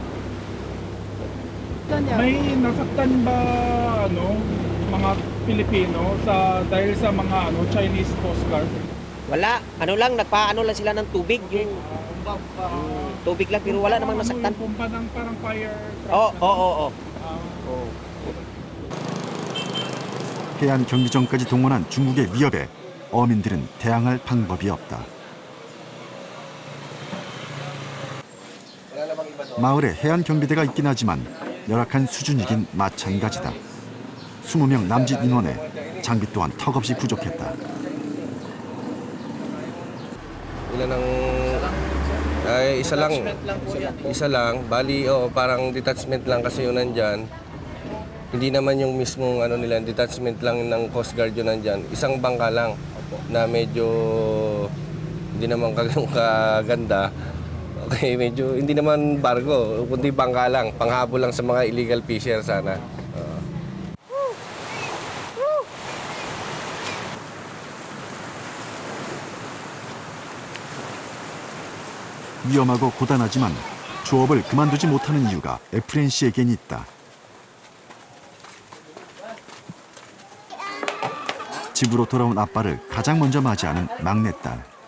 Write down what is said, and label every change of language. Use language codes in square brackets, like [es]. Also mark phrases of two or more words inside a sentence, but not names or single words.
[tl] May nasaktan ba mga Pilipino dahil sa mga Chinese Coast Guard? Wala. Nagpaano lang sila ng tubig. Yung tubig lang, pero wala namang nasaktan. Pumpa ng parang [en] fire truck? [tl] Oo. [ko] 해안 경비정까지 동원한 중국의 위협에 어민들은 대항할 방법이 없다. 마을에 해안 경비대가 있긴 하지만 열악한 수준이긴 마찬가지다. 20명 남짓 인원에 장비 또한 턱없이 부족했다. [tl] Isa lang. Bali, parang detachment lang kasi yun nandyan. Hindi naman yung mismong detachment lang ng Coast Guard yun nandyan. Isang bangka lang na medyo hindi naman kaganda. Okay, medyo hindi naman barko, kundi bangka lang. Panghabol lang sa mga [en] illegal fisher [tl] sana. [ko] 위험하고 고단하지만 조업을 그만두지 못하는 이유가 에프렌 씨에겐 있다. 집으로 돌아온 아빠를 가장 먼저 맞이하는 막내딸.